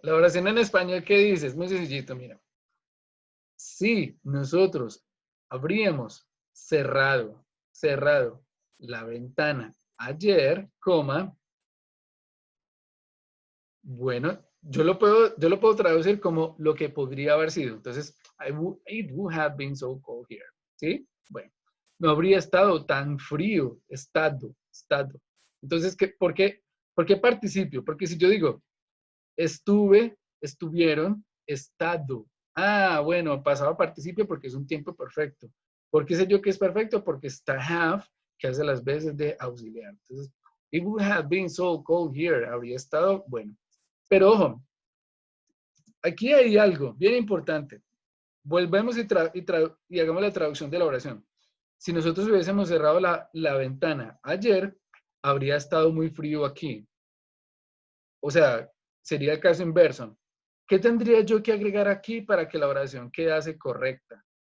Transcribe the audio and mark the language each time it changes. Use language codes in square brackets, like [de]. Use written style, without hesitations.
[es] La oración en español, ¿qué dice? Es muy sencillito, mira. Si nosotros habríamos cerrado la ventana ayer, coma, bueno, yo lo puedo traducir como lo que podría haber sido. Entonces, [en] it would have been so cold here. [es] ¿Sí? Bueno, no habría estado tan frío, estado. Entonces, ¿por qué participio? Porque si yo digo, estuve, estuvieron, estado. Ah, bueno, pasado participio porque es un tiempo perfecto. ¿Por qué sé yo que es perfecto? Porque está have, que hace las veces de auxiliar. Entonces, [en] it would have been so cold here. [es] Habría estado, bueno. Pero ojo, aquí hay algo bien importante. Volvemos y hagamos la traducción de la oración. Si nosotros hubiésemos cerrado la ventana ayer, habría estado muy frío aquí. O sea, sería el caso inverso. ¿Qué tendría yo que agregar aquí para que la oración quedase correcta?